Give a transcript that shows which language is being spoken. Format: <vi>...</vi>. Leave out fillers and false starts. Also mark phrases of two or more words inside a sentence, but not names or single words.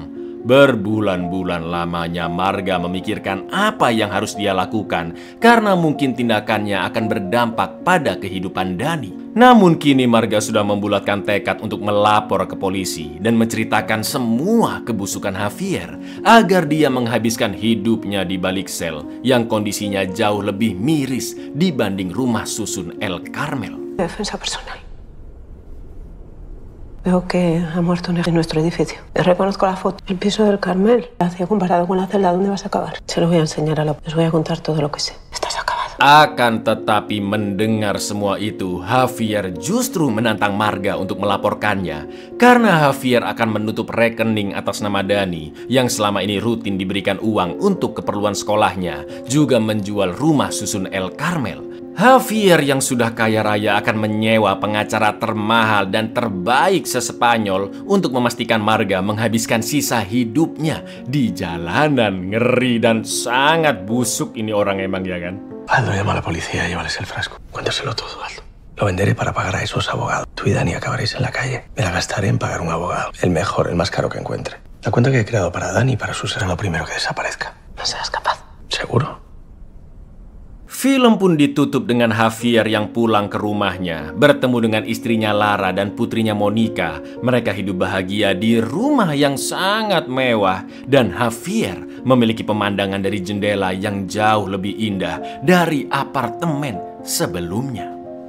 <id>Berbulan-bulan lamanya Marga memikirkan apa yang harus dia lakukan karena mungkin tindakannya akan berdampak pada kehidupan Dani. Namun kini Marga sudah membulatkan tekad untuk melapor ke polisi dan menceritakan semua kebusukan Javier agar dia menghabiskan hidupnya di balik sel yang kondisinya jauh lebih miris dibanding rumah susun El Carmel.</id> <es>Defensa personal. Veo que ha muerto en nuestro edificio. Reconozco la foto. El piso del Carmel. Hacia comparado con la celda, ¿dónde vas a acabar? Se lo voy a enseñar a la... Les voy a contar todo lo que sé. Estás acabado.</es> <id>Akan tetapi mendengar semua itu, Javier justru menantang Marga untuk melaporkannya karena Javier akan menutup rekening atas nama Dani yang selama ini rutin diberikan uang untuk keperluan sekolahnya, juga menjual rumah susun El Carmel. Javier yang sudah kaya raya akan menyewa pengacara termahal dan terbaik se-Spanyol untuk memastikan Marga menghabiskan sisa hidupnya di jalanan. Ngeri dan sangat busuk ini orang emang, ya kan?</id> <es>Aldo, llama a la policía y llévales el frasco. Cuéntaselo todo, Aldo. Lo venderé para pagar a esos abogados. Tú y Dani acabaréis en la calle. Me la gastaré en pagar un abogado. El mejor, el más caro que encuentre. La cuenta que he creado para Dani y para Sus será lo primero que desaparezca. No serás capaz. ¿Seguro?</es> <id>Film pun ditutup dengan Javier yang pulang ke rumahnya, bertemu dengan istrinya Lara dan putrinya Monica. Mereka hidup bahagia di rumah yang sangat mewah, dan Javier memiliki pemandangan dari jendela yang jauh lebih indah dari apartemen sebelumnya.</id>